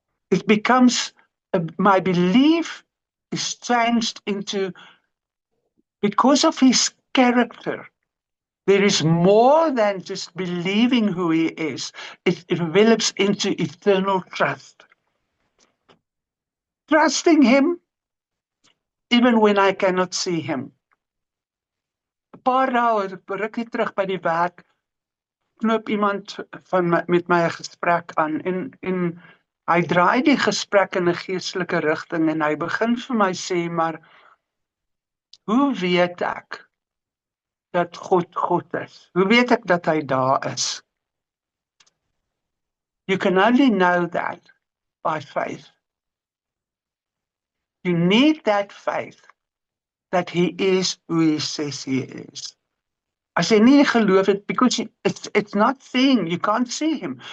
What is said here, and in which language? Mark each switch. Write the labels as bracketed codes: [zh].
[en] It becomes, my belief is changed into, because of his character, there is more than just believing who he is. It develops into eternal trust. Trusting him even when I cannot see him. [af] 'n paar dae, rukkie terug by die werk, knoop iemand met my 'n gesprek aan en hy draai die gesprek in 'n geestelike rigting en hy begin vir my sê, maar hoe weet ek dat God is? Hoe weet ek dat hy daar is? [en] You can only know that by faith. You need that faith that he is who he says he is. [af] As jy nie geloof het, [en] because it's not seeing, you can't see him.